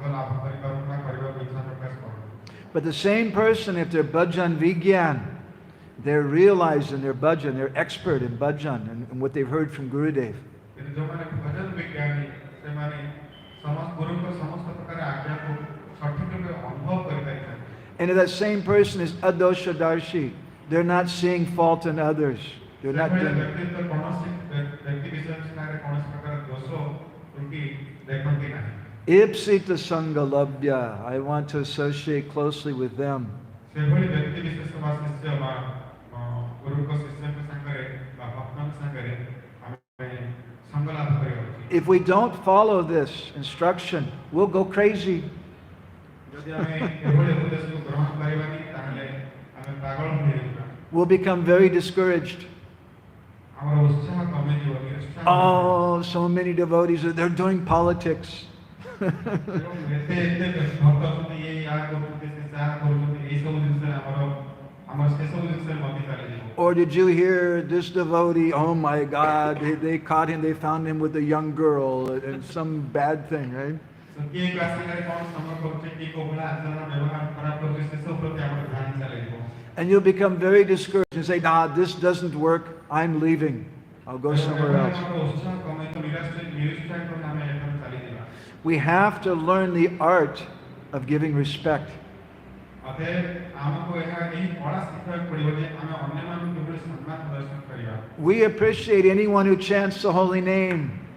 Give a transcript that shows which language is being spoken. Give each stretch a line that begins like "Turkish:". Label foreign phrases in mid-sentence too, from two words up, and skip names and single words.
English: But the same person, if they're
Sanskrit: भजन विज्ञ,
English: They're realized in their bhajan, they're expert in bhajan and what they've heard from Gurudev.
Odia: କିନ୍ତୁ ଯେଉଁମାନେ ଭଜନ ବିଜ୍ଞାନୀ ସେମାନେ ଗୁରୁଙ୍କ ସମସ୍ତ ପ୍ରକାର ଆଜ୍ଞାକୁ ସଠିକ ରୂପେ ଅନୁଭବ କରିପାରିଥାନ୍ତି।
English: And if that same person is adoshadarshi, they're not seeing fault in others. They're not
Odia: ସେଭଳି
English: doing it.
Odia: ବ୍ୟକ୍ତିତ୍ୱ କୌଣସି ବ୍ୟକ୍ତି ବିଶେଷରେ କୌଣସି ପ୍ରକାର ଦୋଷ ତ୍ରୁଟି ଦେଖନ୍ତି ନାହିଁ।
Sanskrit: ईप्सित सङ्गलभ्य,
English: I want to associate closely with them.
Odia: ସେଭଳି ବ୍ୟକ୍ତି ବିଶେଷ ବା ଶିଷ୍ୟ ବା ଗୁରୁଙ୍କ ଶିଷ୍ୟଙ୍କ ସାଙ୍ଗରେ ବା ଭକ୍ତଙ୍କ ସାଙ୍ଗରେ ଆମେ ସଙ୍ଗ ଲାଭ କରିବା ଉଚିତ।
English: If we don't follow this instruction, we'll go crazy.
Odia: ଯଦି ଆମେ ଏଭଳି ଉପଦେଶକୁ ଗ୍ରହଣ କରିବାନି ତାହେଲେ ଆମେ ପାଗଳ ହୋଇଯିବା।
English: We'll become very discouraged.
Odia: ଆମର ଉତ୍ସାହ କମିଯିବ, ନିରୁତ୍ସାହ
English: Oh, so many devotees, they're doing politics.
Odia: ଏବଂ ଏତେ ଏତେ ଭକ୍ତ ଅଛନ୍ତି, ଇଏ ୟା କରୁଛନ୍ତି, ସେ ତାହା କରୁଛନ୍ତି, ଏଇସବୁ ଜିନିଷରେ ଆମର ସେସବୁ ଜିନିଷରେ ମତି ଚାଲିଯିବ।
English: Or did you hear this devotee, oh my God, they caught him, they found him with a young girl and some bad thing, right?
Odia: କିଏ କାହା ସାଙ୍ଗରେ କ'ଣ ସମ୍ପର୍କ କରୁଛି, କିଏ କୋଉ ଭଳିଆ ଆଚରଣ ବ୍ୟବହାର ଖରାପ କରୁଛି, ସେସବୁ ପ୍ରତି ଆମର ଧ୍ୟାନ ଚାଲିଯିବ।
English: And you'll become very discouraged and say, nah, this doesn't work, I'm leaving. I'll go somewhere else. We have to learn the art of giving respect. We appreciate anyone who chants the holy name.